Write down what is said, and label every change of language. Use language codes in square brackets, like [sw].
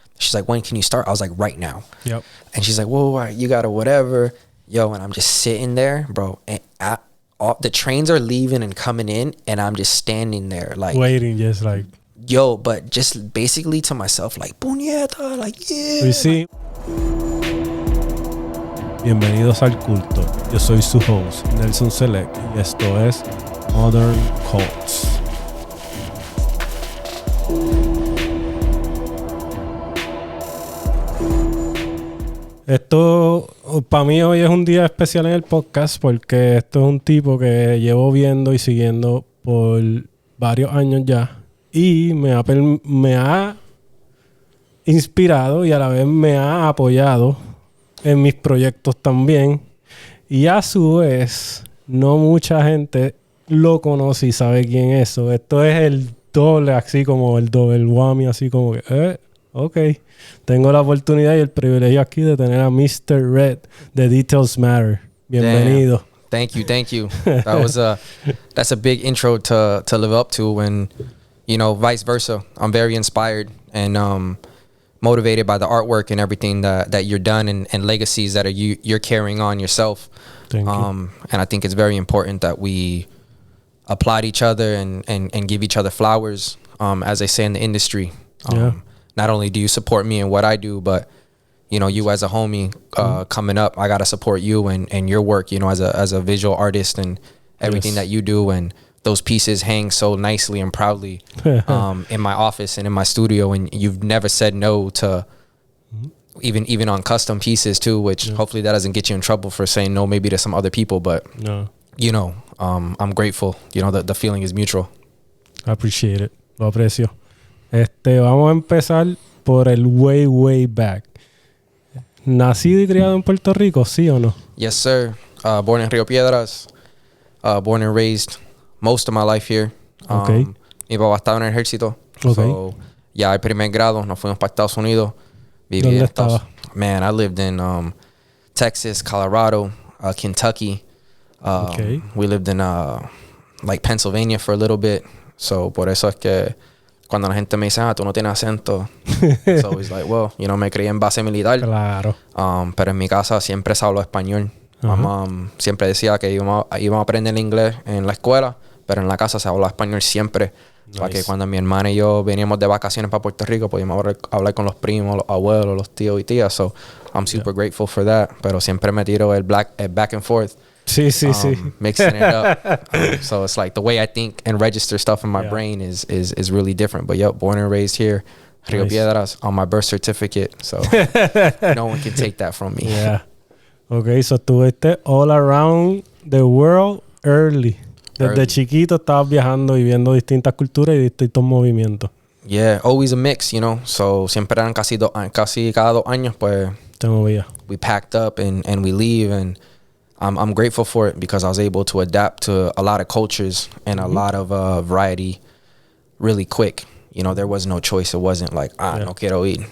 [en] She's like, when can you start? I was like, right now. Yep. And she's like, whoa, you got to whatever. Yo, and I'm just sitting there, bro. And the trains are leaving and coming in, and I'm just standing there like waiting, just like, yo, but just basically to myself like, puñeta, like, yeah. We see. [es] Bienvenidos al culto. Yo soy su host, Selek, y esto es MdrnCults. Esto, para mí hoy es un día especial en el podcast, porque esto es un tipo que llevo viendo y siguiendo por varios años ya, y me ha inspirado y a la vez me ha apoyado en mis proyectos también, y a su vez no mucha gente lo conoce y sabe quién es. Esto es el doble, así como el [en] double whammy, [es] así como que ok, tengo la oportunidad y el privilegio aquí de tener a Mr.Redd de Details Matter. Bienvenido. [en] Damn. Thank you. That's a big intro to live up to, and you know, vice versa. I'm very inspired and motivated by the artwork and everything that you're done, and legacies that you're carrying on yourself. Thank you. And I think it's very important that we applaud each other and give each other flowers, as they say in the industry. Not only do you support me in what I do, but you know, you as a homie coming up, I gotta support you and your work, you know, as a visual artist and everything that you do. And those pieces hang so nicely and proudly in my office and in my studio, and you've never said no to even on custom pieces too, which hopefully that doesn't get you in trouble for saying no maybe to some other people, but you know, I'm grateful. You know, the feeling is mutual. I appreciate it. [es] Lo aprecio. Vamos a empezar por el [en] way back. [es] ¿Nacido y criado en Puerto Rico, sí o no? [en] Yes, sir. Born in Rio Piedras. Born and raised most of my life here. [es] Mi papá estaba en el ejército. So, ya el primer grado nos fuimos para Estados Unidos. ¿Dónde estaba? [en] Man, I lived in Texas, Colorado, Kentucky. We lived in like Pennsylvania for a little bit. [es] So, por eso es que cuando la gente me dice, tú no tienes acento, [en] it's always like, well, you know, [es] me crié en base militar. Claro. Pero en mi casa siempre se habló español. Mamá siempre decía que íbamos a aprender inglés en la escuela, pero en la casa se habló español siempre. Para que cuando mi hermana y yo veníamos de vacaciones para Puerto Rico, podíamos hablar con los primos, los abuelos, los tíos y tías. [en] So, I'm super grateful for that. [es] Pero siempre me tiro el [en] back and forth. mixing it up. So it's like the way I think and register stuff in my brain is really different. But born and raised here, Rio Piedras, on my birth certificate. So no one can take that from me. Yeah. Okay, so [es] estuviste [en] all around the world early. [es] Desde chiquito estabas viajando y viendo distintas culturas y distintos movimientos. [en] Yeah, always a mix, you know. So [es] siempre eran casi cada 2 años, pues [en] we packed up and we leave, and I'm grateful for it because I was able to adapt to a lot of cultures and a lot of variety really quick. You know, there was no choice. It wasn't like, [es] no quiero ir.